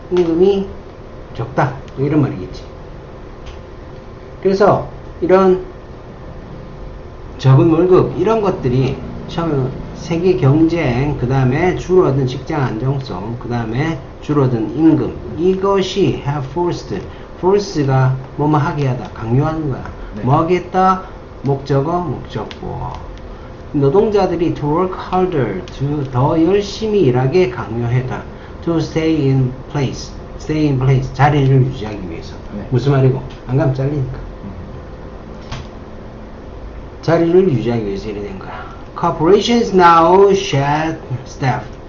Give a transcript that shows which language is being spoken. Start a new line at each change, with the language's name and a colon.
Korean: 임금이 적다. 이런 말이겠지. 그래서 이런 적은 월급 이런 것들이 처음에 세계 경쟁, 그 다음에 줄어든 직장 안정성, 그 다음에 줄어든 임금, 이것이
English: have force
Korean: 가 뭐뭐 하게 하다, 강요하는 거야. 네. 뭐 하겠다? 목적어, 목적보. 노동자들이
English: to work harder,
Korean: 더 열심히 일하게 강요하다.
English: to stay in place,
Korean: 자리를 유지하기 위해서. 네. 무슨 말이고? 안 가면 잘리니까. 자리를 유지하기 위해서 이래 된 거야.
English: Corporations now shed staff.